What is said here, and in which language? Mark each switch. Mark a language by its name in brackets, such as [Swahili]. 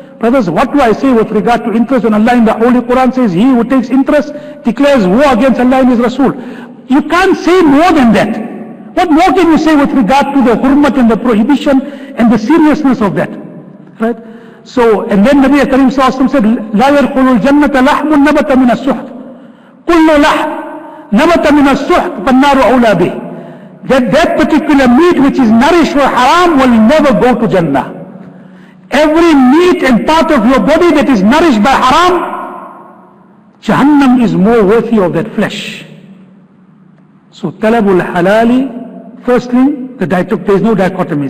[English] Brothers, what do I say with regard to interest when Allah in the Holy Quran says, he who takes interest declares war against Allah and His Rasul. You can't say more than that. What more can you say with regard to the hurmat and the prohibition and the seriousness of that? Right? So, and then Nabi Karim Sallallahu Alaihi Wasallam said, [Arabic] لا يدخل الجنة لحم نبت من السحت. كل لحم نبت من السحت فالنار أولى به. [English] That particular meat which is nourished for haram will never go to Jannah. Every meat and part of your body that is nourished by haram, Jahannam is more worthy of that flesh. So talabul halali, firstly, there is no dichotomy.